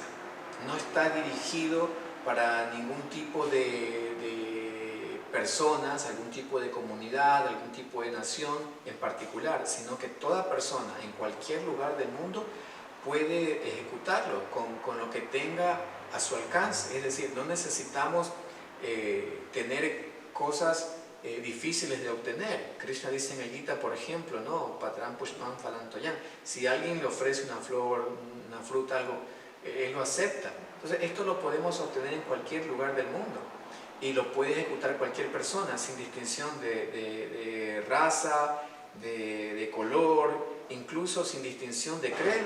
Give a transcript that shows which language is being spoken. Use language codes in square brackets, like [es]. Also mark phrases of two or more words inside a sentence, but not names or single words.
[es] No está dirigido para ningún tipo de personas, algún tipo de comunidad, algún tipo de nación en particular, sino que toda persona en cualquier lugar del mundo puede ejecutarlo con lo que tenga a su alcance. Es decir, no necesitamos tener cosas difíciles de obtener. Krishna dice en el Gita, por ejemplo, ¿no? [sa] पत्रम् पुष्पम् फलन्तोयम्. [es] Si alguien le ofrece una flor, una fruta, algo, él lo acepta. Entonces, esto lo podemos obtener en cualquier lugar del mundo y lo puede ejecutar cualquier persona sin distinción de raza, de color, incluso sin distinción de credo.